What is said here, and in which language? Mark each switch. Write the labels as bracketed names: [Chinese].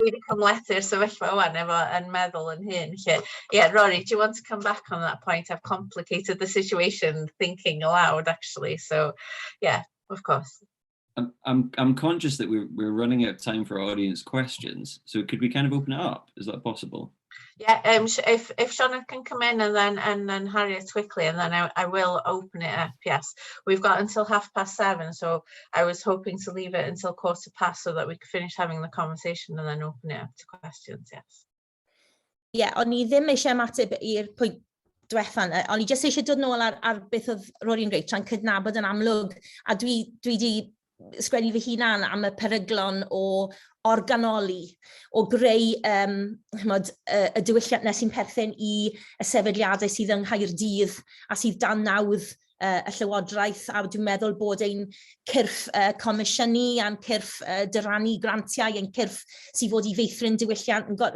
[Welsh] Dwi wedi cymlethu'r sefyllfa wan yn meddwl yn hyn. [English] Yeah, Rory, do you want to come back on that point? I've complicated the situation thinking aloud, actually. So, yeah, of course. I'm conscious that we're running out of time for audience questions. So could we kind of open it up? Is that possible? Yeah, if Sioned can come in and then Harriet quickly, and then I will open it up. Yes, we've got until 7:30, so I was hoping to leave it until 7:15 so that we could finish having the conversation and then open it up to questions. Yes. Yeah, [Welsh] o'n I ddim eisiau mateb i'r pwynt diwethaf, o'n I jyst eisiau dod nôl ar beth oedd Rory'n gweud tra'n cydnabod yn amlwg, a dwi di sgwennu fy hunan am y peryglon o organoli, o greu y diwylliannau sy'n perthyn I y sefydliadau sydd yng Nghaerdydd a sydd dan nawdd y Llywodraeth, a dwi'n meddwl bod ein cyrff comisiynu a'n cyrff dyrannu grantiau, ein cyrff sydd fod I feithrin diwylliant.